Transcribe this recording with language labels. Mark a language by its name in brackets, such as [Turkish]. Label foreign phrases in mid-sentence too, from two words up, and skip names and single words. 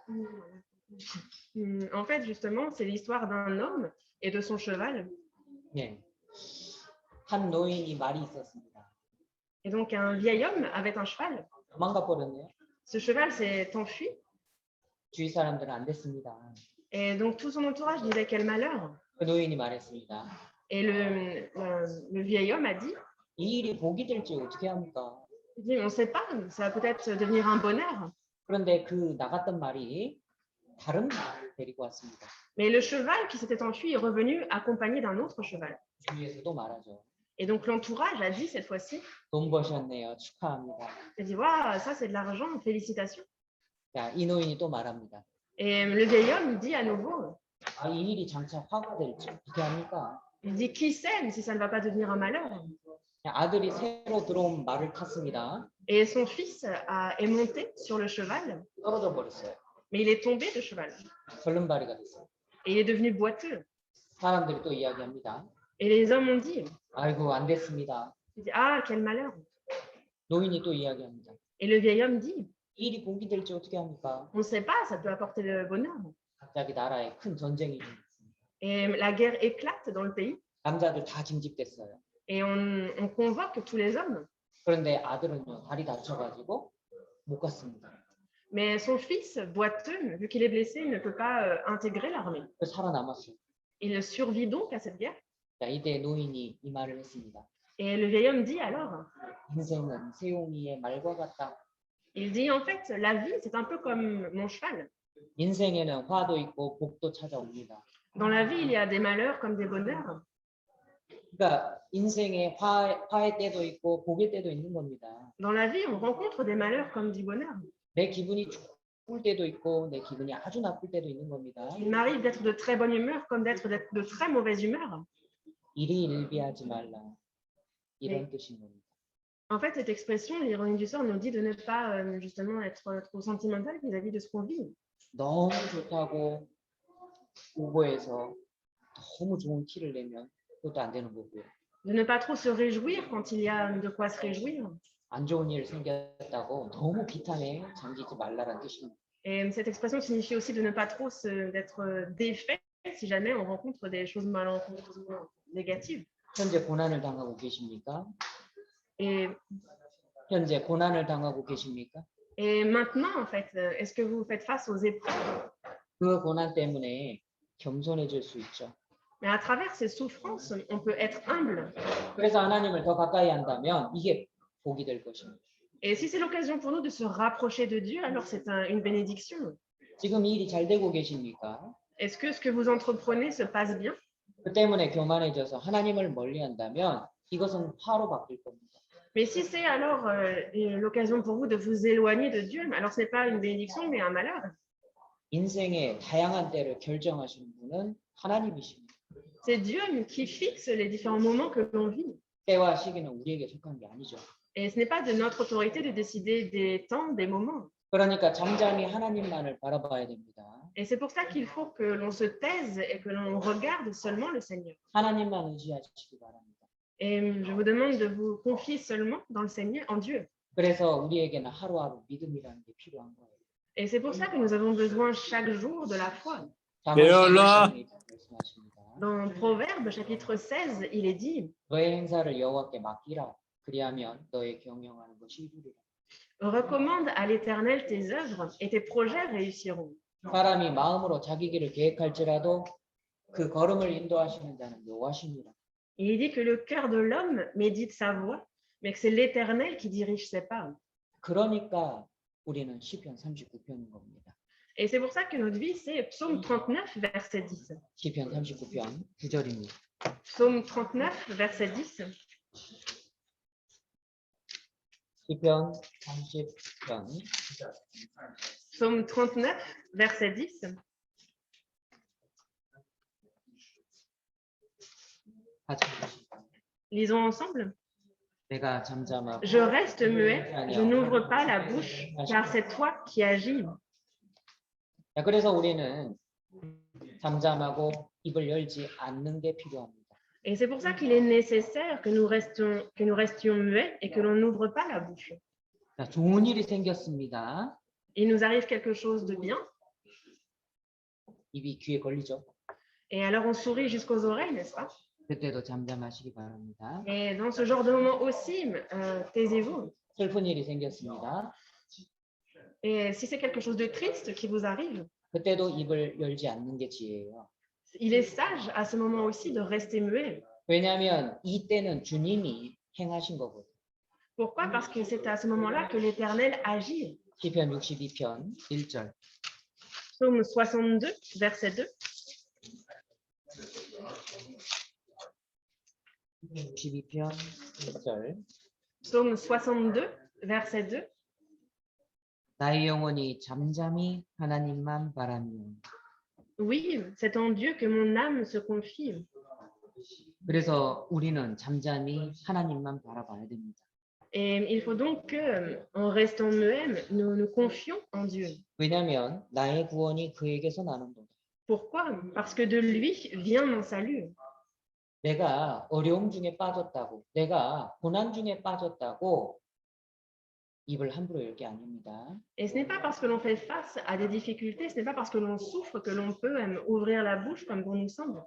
[French] en fait, justement, c'est l'histoire d'un homme et de son cheval. [Korean] 네. 한 노인이 말이 있었습니다. [French] Et donc, un vieil homme avait un cheval. [Korean] 도망가 버렸네요. [French] Ce cheval s'est enfui. [Korean] 주위 사람들은 안 됐습니다. [French] Et donc, tout son entourage disait quel malheur. [Korean] 그 노인이 말했습니다. [French] Et le vieil homme a dit, [Korean] 이 일이 복이 될지 어떻게 합니까? [French] il dit, on ne sait pas, ça va peut-être devenir un bonheur. [Korean] 그런데 그 나갔던 말이 다른 말을 데리고 왔습니다. [French] Mais le cheval qui s'était enfui est revenu accompagné d'un autre cheval. [Korean] 주위에서도 말하죠. [French] Et donc, l'entourage a dit cette fois-ci, [Korean] 돈 버셨네요. 축하합니다. [French] il dit, waouh, ça c'est de l'argent, félicitations. [Korean] 자, 이 노인이 또 말합니다. [French] Et le vieil homme dit à nouveau, [Korean] 아, 이 일이 장차 화가 될지 어떻게 합니까? [French] il dit, qui sait si ça ne va pas devenir un malheur. [Korean] 아들이 새로 들어온 말을 탔습니다. [French] Et son fils est monté sur le cheval, [Korean] 떨어져 버렸어요. [French] mais il est tombé de cheval. [Korean] 절름발이가 됐어요. [French] Et il est devenu boiteux. [Korean] 사람들이 또 이야기합니다. [French] Et les hommes ont dit, [Korean] 아이고 안 됐습니다. [French] il dit, ah, quel malheur. [Korean] 노인이 또 이야기합니다. [French] Et le vieil homme dit, [Korean] 이 일이 복이 될지 어떻게 합니까? [French] on ne sait pas, ça peut apporter le bonheur. [Korean] 갑자기 나라에 큰 전쟁이 일어났습니다. [French] Et la guerre éclate dans le pays. [Korean] 남자들 다 징집됐어요. [French] Et on convoque tous les hommes. [Korean] 그런데 아들은요 다리 다쳐가지고 못 갔습니다. [French] Mais son fils, boiteux, vu qu'il est blessé, il ne peut pas intégrer l'armée. [Korean] 그래서 살아남았어요. [French] Il survit donc à cette guerre. [Korean] 자, 이때 노인이 이 말을 했습니다. [French] Et le vieil homme dit alors, [Korean] 인생은 세옹이의 말과 같다. [French] il dit en fait, la vie, c'est un peu comme mon cheval. [Korean] 인생에는 화도 있고 복도 찾아옵니다. [French] Dans la vie, il y a des malheurs comme des bonheurs. [Korean] 그러니까 인생에 화의 때도 있고 복의 때도 있는 겁니다. [French] Dans la vie, on rencontre des malheurs comme du bonheur. [Korean] 내 기분이 좋을 때도 있고 내 기분이 아주 나쁠 때도 있는 겁니다. [French] Il m'arrive d'être de très bonne humeur comme d'être de très mauvaise humeur. [Korean] 일희일비하지 말라. 이런 뜻인 겁니다. [French] En fait, cette expression, l'ironie du sort, nous dit de ne pas justement être trop sentimental vis-à-vis de ce qu'on vit. [Korean] 너무 좋다고 오버해서 너무 좋은 티를 내면 그것도 안 되는 거고요. [French] De ne pas trop se réjouir quand il y a de quoi se réjouir. [Korean] 안 좋은 일 생겼다고 너무 비탄에 잠기지 말라라는 뜻입니다. [French] Et cette expression signifie aussi de ne pas trop d'être défait si jamais on rencontre des choses malencontreusement négatives. [Korean] 현재 고난을 당하고 계십니까? [French] Et, [Korean] 현재 고난을 당하고 계십니까? [French] et maintenant, en fait, est-ce que vous faites face aux épreuves? [Korean] 그 고난 때문에 겸손해질 수 있죠. [French] Mais à travers ces souffrances, on peut être humble. [Korean] 그래서 하나님을 더 가까이 한다면 이게 복이 될 것입니다. [French] Et si c'est l'occasion pour nous de se rapprocher de Dieu, alors c'est une bénédiction. [Korean] 지금 이 일이 잘 되고 계십니까? [French] Est-ce que ce que vous entreprenez se passe bien? [Korean] 그 때문에 교만해져서 하나님을 멀리한다면 이것은 화로 바뀔 겁니다. [French] Mais si c'est alors l'occasion pour vous de vous éloigner de Dieu, alors ce n'est pas une bénédiction, mais un malheur. [Korean] 인생의 다양한 때를 결정하시는 분은 하나님이십니다. [French] C'est Dieu qui fixe les différents moments que l'on vit. [Korean] 때와 시기는 우리에게 속한 게 아니죠. [French] Et ce n'est pas de notre autorité de décider des temps, des moments. [Korean] 그러니까 잠잠히 하나님만을 바라봐야 됩니다. [French] Et c'est pour ça qu'il faut que l'on se taise et que l'on regarde seulement le Seigneur. [Korean] 하나님만 의지하시기 바랍니다. [French] Et je vous demande de vous confier seulement dans le Seigneur, en Dieu. [Korean] 그래서 우리에게는 하루하루 믿음이라는 게 필요한 거예요. [French] Et c'est pour ça que nous avons besoin chaque jour de la foi. Dans Proverbes, chapitre 16, il est dit [Korean] 너의 행사를 여호와께 맡기라. 그리하면 너의 경영하는 것이 이루리라. [French] recommande à l'Éternel tes œuvres et tes projets réussiront. [Korean] 사람이 마음으로 자기 길을 계획할지라도 그 걸음을 인도하시는 자는 여호와시니라. [French] Il dit que le cœur de l'homme médite sa voie, mais que c'est l'Éternel qui dirige ses pas. [Korean] 그러니까 우리는 시편 39편인 겁니다. [French] Et c'est pour ça que notre vie, c'est Psaume 39, verset 10. [Korean] 시편 39편 9절입니다. [French] Psaume 39, verset 10. [Korean] 시편 30편 [French] Psaume 39, verset 10. [Korean] 같이 읽으시죠. [French] Lisons ensemble. [Korean] 내가 잠잠하고 [French] Je reste muet, je n'ouvre pas la bouche, car c'est toi qui agis. [Korean] 자, 그래서 우리는 잠잠하고 입을 열지 않는 게 필요합니다. [French] Et c'est pour ça qu'il est nécessaire que nous restions muets et que l'on n'ouvre pas la bouche. [Korean] 자, 좋은 일이 생겼습니다. [French] Il nous arrive quelque chose de bien, [Korean] 입이 귀에 걸리죠. [French] et alors on sourit jusqu'aux oreilles, n'est-ce pas? [Korean] 그때도 잠잠하시기 바랍니다. [French] Et dans ce genre de moment aussi, taisez-vous. [Korean] 슬픈 일이 생겼습니다. [French] Et si c'est quelque chose de triste qui vous arrive, [Korean] 그때도 입을 열지 않는 게 지혜예요. [French] il est sage à ce moment aussi de rester muet. [Korean] 왜냐하면 이 때는 주님이 행하신 거거든요. [French] Pourquoi? Parce que c'est à ce moment-là que l'Éternel agit. [Korean] 시편 62편 1절. [French] Psaume 62, verset 2. [Korean] 62편 1절. [French] Psaume 62, verset 2. [Korean] 나의 영혼이 잠잠히 하나님만 바라며. [French] Oui, c'est en Dieu que mon âme se confie. [Korean] 그래서 우리는 잠잠히 하나님만 바라봐야 됩니다. [French] Et il faut donc que, en restant muet, nous nous confions en Dieu. [Korean] 왜냐하면 나의 구원이 그에게서 나는도다. [French] Pourquoi? Parce que de lui vient mon salut. [Korean] 내가 어려움 중에 빠졌다고, 내가 고난 중에 빠졌다고 입을 함부로 열 게 아닙니다. [French] Et ce n'est pas parce que l'on fait face à des difficultés, ce n'est pas parce que l'on souffre que l'on peut ouvrir la bouche comme bon nous semble.